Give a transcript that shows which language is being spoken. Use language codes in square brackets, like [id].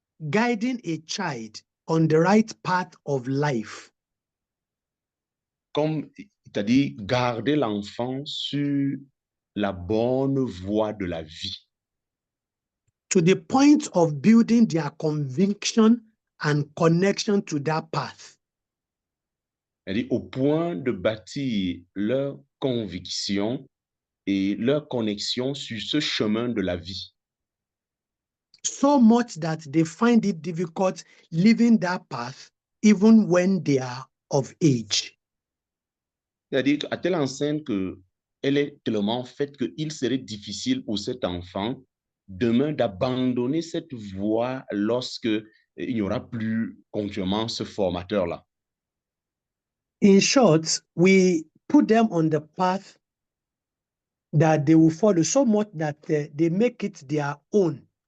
[en] guiding a child on the right path of life. [fr] Comme, c'est-à-dire garder l'enfant sur la bonne voie de la vie. [en] To the point of building their conviction and connection to that path. [fr] C'est-à-dire au point de bâtir leur conviction et leur connexion sur ce chemin de la vie. [en] So much that they find it difficult living that path even when they are of age. [fr] C'est-à-dire à telle enseigne qu'elle est tellement faite qu'il serait difficile pour cet enfant demain d'abandonner cette voie lorsque il n'y aura plus continuellement ce formateur-là. [en] In short, we put them on the path that they will follow so much that they make it their own.